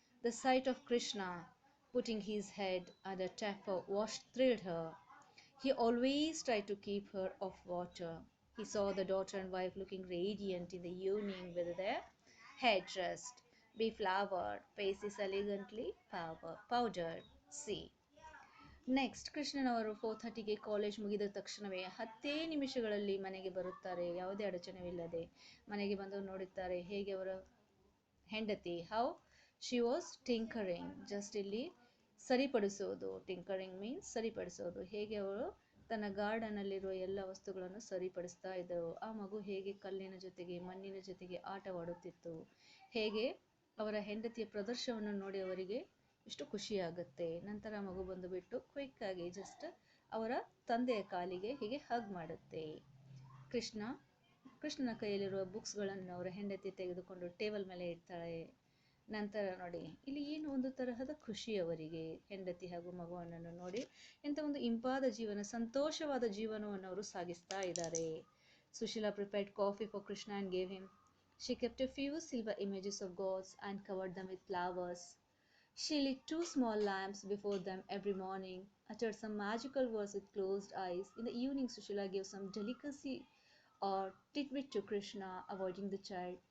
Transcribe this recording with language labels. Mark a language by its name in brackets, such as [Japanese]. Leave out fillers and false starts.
[English] The sight of Krishna putting his head under a tap of wash thrilled her. He always tried to keep her off water. He saw the daughter and wife looking radiant in the evening with their hair dressed, beflowered, faces elegantly powdered. See. [Kannada] Next ಕೃಷ್ಣನವರು 4:30ಗೆ college ಮುಗಿದ ತಕ್ಷಣವೇ 10 ನಿಮಿಷಗಳಲ್ಲಿ ಮನೆಗೆ ಬರುತ್ತಾರೆ. ಯಾವುದೇ ಅಡಚಣೆವಿಲ್ಲದೆ ಮನೆಗೆ ಬಂದು ನೋಡುತ್ತಾರೆ ಹೇಗೆ ಅವರ ಹೆಂಡತಿ [English] How she was tinkering. [Kannada] Just ಇಲ್ಲಿ ಸರಿಪಡಿಸೋದು. Tinkering means ಸರಿಪಡಿಸೋದು. ಹೇಗೆ ಅವಳು ತನ್ನ ಗಾರ್ಡನ್ನಲ್ಲಿರುವ ಎಲ್ಲ ವಸ್ತುಗಳನ್ನು ಸರಿಪಡಿಸ್ತಾ ಇದ್ದರು. ಆ ಮಗು ಹೇಗೆ ಕಲ್ಲಿನ ಜೊತೆಗೆ ಮಣ್ಣಿನ ಜೊತೆಗೆ ಆಟವಾಡುತ್ತಿತ್ತು. ಹೇಗೆ ಅವರ ಹೆಂಡತಿಯ ಪ್ರದರ್ಶನವನ್ನು ನೋಡಿ ಅವರಿಗೆ ಎಷ್ಟು ಖುಷಿಯಾಗುತ್ತೆ. ನಂತರ ಮಗು ಬಂದುಬಿಟ್ಟು ಕ್ವಿಕ್ ಆಗಿ ಜಸ್ಟ್ ಅವರ ತಂದೆಯ ಕಾಲಿಗೆ ಹೀಗೆ ಹಗ್ ಮಾಡುತ್ತೆ. ಕೃಷ್ಣನ ಕೈಯಲ್ಲಿರುವ ಬುಕ್ಸ್ಗಳನ್ನು ಅವರ ಹೆಂಡತಿ ತೆಗೆದುಕೊಂಡು ಟೇಬಲ್ ಮೇಲೆ ಇಡ್ತಾಳೆ. ನಂತರ ನೋಡಿ ಇಲ್ಲಿ ಏನು ಒಂದು ತರಹದ ಖುಷಿ ಅವರಿಗೆ ಹೆಂಡತಿ ಹಾಗೂ ಮಗುವನ್ನು ನೋಡಿ. ಎಂಥ ಒಂದು ಇಂಪಾದ ಜೀವನ, ಸಂತೋಷವಾದ ಜೀವನವನ್ನು ಅವರು ಸಾಗಿಸ್ತಾ ಇದ್ದಾರೆ. [English] Sushila prepared coffee for Krishna and gave him. She kept a few silver images of gods and covered them with flowers. She lit 2 small lamps before them every morning, uttered some magical words with closed eyes. In the evening, Sushila gave some delicacy or tidbit to Krishna, avoiding the child.